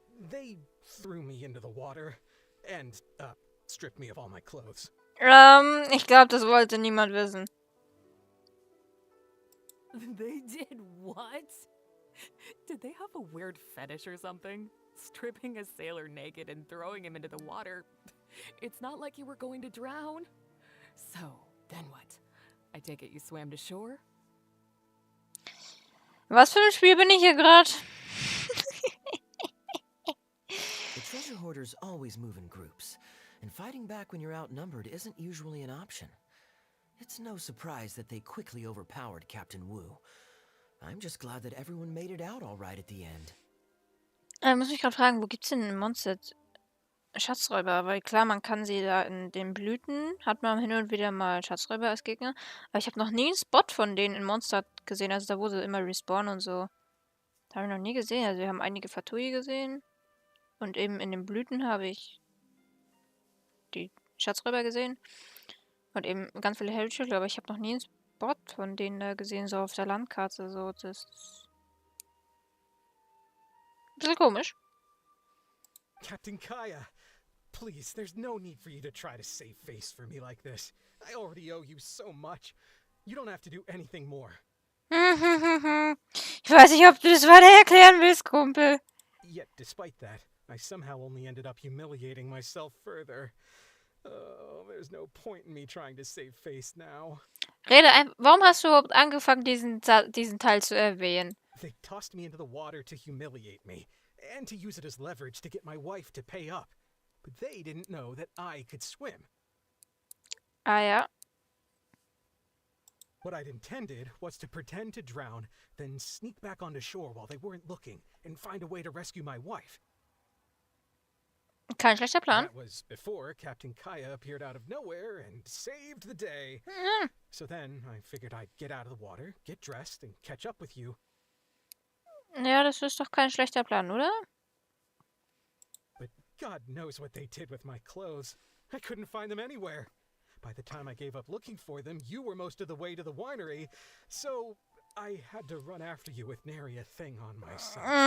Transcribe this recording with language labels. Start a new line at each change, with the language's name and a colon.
English: They threw me into the water and, stripped me of all my clothes.
German: Ich glaube, das wollte niemand wissen.
English: They did what? Did they have a weird fetish or something? Stripping a sailor naked and throwing him into the water. It's not like you were going to drown. So, then what? I take it you swam to shore?
German: Was für ein Spiel bin ich hier gerade?
English: The treasure hoarders always move in groups, and fighting back when you're outnumbered isn't usually an option. It's no surprise that they quickly overpowered Captain Wu. I'm just glad that everyone made it out all right at the end.
German: Muss mich gerade fragen, wo gibt's denn in Mondstadt Schatzräuber? Weil klar, man kann sie da in den Blüten, hat man hin und wieder mal Schatzräuber als Gegner. Aber ich habe noch nie einen Spot von denen in Mondstadt gesehen, also da wo sie immer respawnen und so. Da habe ich noch nie gesehen. Also wir haben einige Fatui gesehen. Und eben in den Blüten habe ich die Schatzräuber gesehen. Und eben ganz viele Hellschilder, aber ich habe noch nie einen Spot von denen da gesehen, so auf der Landkarte. So, das ist ein bisschen komisch.
English: Captain Kaeya, please, there's no need for you to try to save face for me like this. I already owe you so much. You don't have to do anything more.
German: Ich weiß nicht, ob du das weiter erklären willst, Kumpel.
English: Yet, despite that, I somehow only ended up humiliating myself further. Oh, there's no point in me trying to save face now.
German: Warum hast du überhaupt angefangen, diesen Teil zu erwähnen?
English: They tossed me into the water to humiliate me, and to use it as leverage to get my wife to pay up. But they didn't know that I could swim.
German: Ah ja.
English: What I'd intended was to pretend to drown, then sneak back onto shore while they weren't looking, and find a way to rescue my wife.
German: Kein schlechter Plan.
English: That was before Captain Kaeya appeared out of nowhere and saved the day. So then I figured I'd get out of the water, get dressed, and catch up with you.
German: Ja, das ist doch kein schlechter Plan, oder?
English: But God knows what they did with my clothes. I couldn't find them anywhere. By the time I gave up looking for them, you were most of the way to the winery, so I had to run after you with nary a thing on myself.